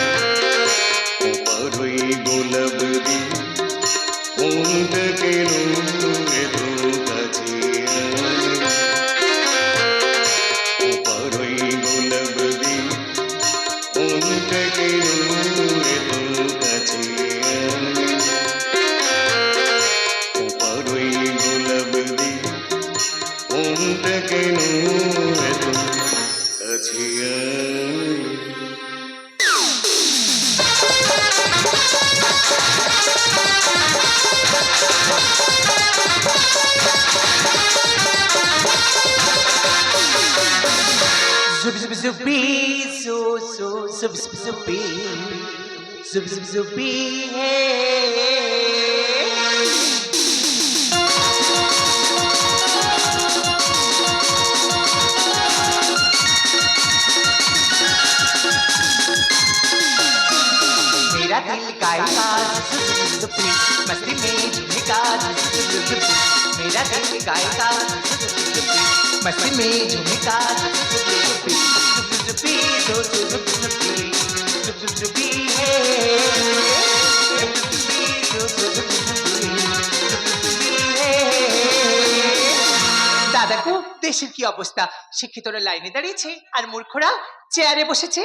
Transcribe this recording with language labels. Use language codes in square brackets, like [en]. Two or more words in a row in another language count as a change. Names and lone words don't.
[bn] পারই গোলাপ দি মনটা কেন এত কাছে আনলে, পারই গোলাপ দি মনটা কেন এত কাছে আনলে, পারই গোলাপ দি মনটা কেন এত কাছে আনলে। Zup zup zupi, zo zo zup zup zupi, zup zup zupi, hey. [hi] मेरा दिल गाएगा zup zup zupi, मस्ती में झूमेगा zup zup zupi, मेरा दिल गाएगा zup zup zupi, मस्ती में झूमेगा zup zup zupi, zup zup zupi, zo zo zup zupi, zup zup zupi, hey. Zup zup zupi, zo zo zup zupi, zup zup zupi, hey. [bn] দাদাকু দেশের কি অবস্থা, শিক্ষিতরা লাইনে দাঁড়িয়েছে আর মূর্খরা চেয়ারে বসেছে।